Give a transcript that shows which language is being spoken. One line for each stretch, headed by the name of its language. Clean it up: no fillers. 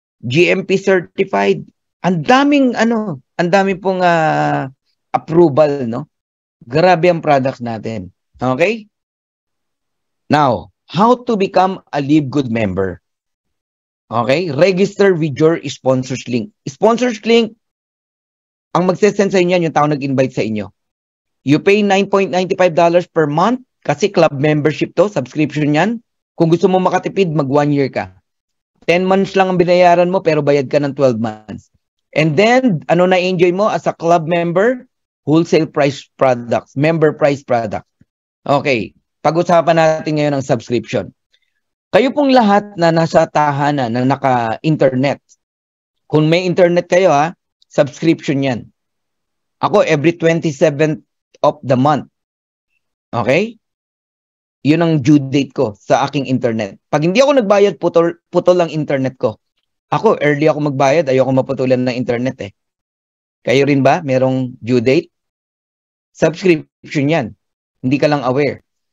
Filipino: GMP certified. Ang daming pong approval, no? Grabe ang products natin. Okay?
English: Now, how to become a Live Good member? Okay? Register with your sponsors link.
Filipino: Sponsors link, ang magsesend sa inyo, yung tao nag-invite sa inyo.
English: You pay $9.95 per month
Filipino: kasi club membership to, subscription yan. Kung gusto mo makatipid, mag 1 year ka. 10 months lang ang binayaran mo pero bayad ka ng 12 months.
English: And then,
Filipino: ano na-enjoy mo
English: as a club member? Wholesale price products, member price products.
Filipino: Okay, pag-usapan natin ngayon ang subscription. Kayo pong lahat na nasa tahanan na naka-internet, kung may internet kayo subscription yan.
English: Ako, every 27th of the month.
Filipino: Okay? Yun ang due date ko sa aking internet. Pag hindi ako nagbayad, putol ang internet ko. Ako, early ako magbayad, ayoko maputulan ng internet eh. Kayo rin ba? Merong due date? Subscription yan. Hindi ka lang aware.